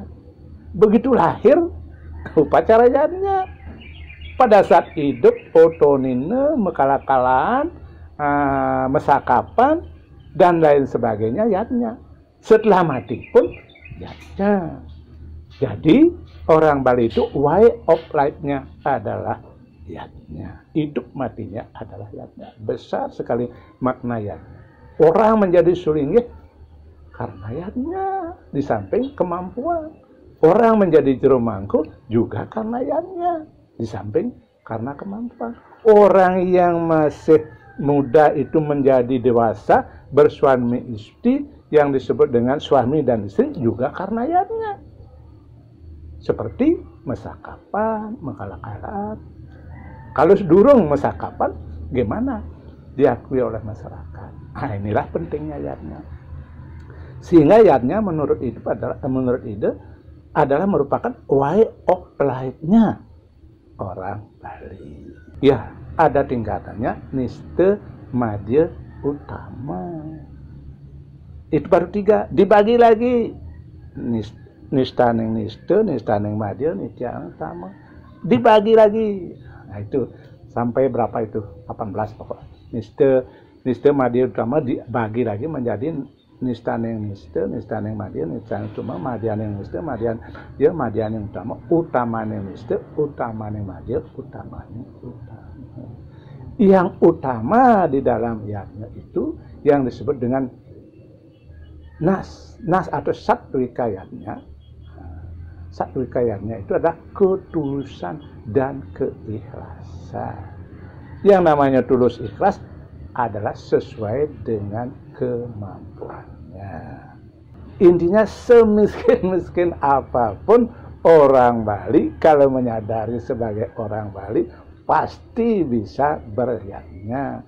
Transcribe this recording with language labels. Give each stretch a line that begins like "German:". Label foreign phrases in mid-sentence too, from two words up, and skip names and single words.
Indonesian: Begitu lahir, upacara yatnya. Pada saat hidup, otonine, mekalakalan, mesakapan, dan lain sebagainya yatnya. Setelah mati pun yatnya. Jadi orang Bali itu
English: way of life-
Indonesian: nya adalah yatnya. Hidup matinya adalah yatnya. Besar sekali makna yatnya. Orang menjadi sulinggih karena yatnya. Di samping kemampuan. Orang menjadi jero mangku juga karena yatnya. Di samping karena kemampuan. Orang yang masih muda itu menjadi dewasa, bersuami istri, yang disebut dengan suami dan istri juga karena yatnya. Seperti mesakapan, mengalak-alak. Kalau durung mesakapan, gimana? Diakui oleh masyarakat. Nah, inilah pentingnya yatnya. Sehingga yatnya menurut ide adalah merupakan
English: way of life-
Indonesian: nya orang Bali. Ya, ada tingkatannya niste, madya, utama. Itu baru 3. Dibagi lagi. Nistaning niste, nistaning madya, nitya utama. Dibagi lagi. Nah itu sampai berapa itu? 18 pokoknya. Niste, madya, utama dibagi lagi menjadi nistaning niste, nistaning madya, nistaning utama, madyaning niste, madyaning utama, utamaning niste, utamaning madya, utamaning utama. Yang utama di dalam yatnya itu yang disebut dengan nas atau satwika yatnya. Satwika yatnya itu adalah ketulusan dan keikhlasan. Yang namanya tulus ikhlas adalah sesuai dengan kemampuannya. Intinya semiskin-miskin apapun orang Bali, kalau menyadari sebagai orang Bali, pasti bisa beryatnya.